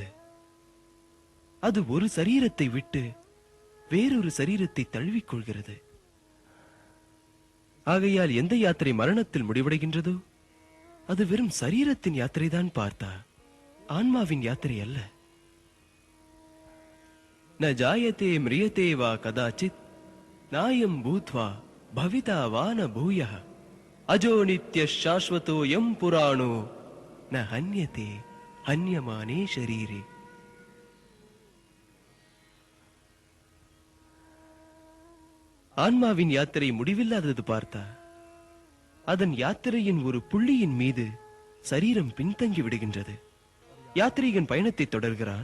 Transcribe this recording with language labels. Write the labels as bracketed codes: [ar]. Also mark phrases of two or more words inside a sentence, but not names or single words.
[ta] அது ஒரு சரீரத்தை விட்டு வேறொரு சரீரத்தை தழுவிக்கொள்கிறது. ஆகையால் எந்த யாத்திரை மரணத்தில் முடிவடைகின்றதோ அது வெறும் சரீரத்தின் யாத்திரைதான் பார்த்தா, ஆன்மாவின் யாத்திரை அல்ல. [sa] न जायते म्रियते वा कदाचित् नायं भूत्वा भविता वा न भूयः अजो नित्यः शाश्वतोऽयं पुराणो न हन्यते हन्यमाने शरीरे. [ta] ஆன்மாவின் யாத்திரை முடிவில்லாதது பார்த்தா. அதன் யாத்திரையின் ஒரு புள்ளியின் மீது சரீரம் பின்தங்கி விடுகின்றது. யாத்ரீகன் பயணத்தை தொடர்கிறான்.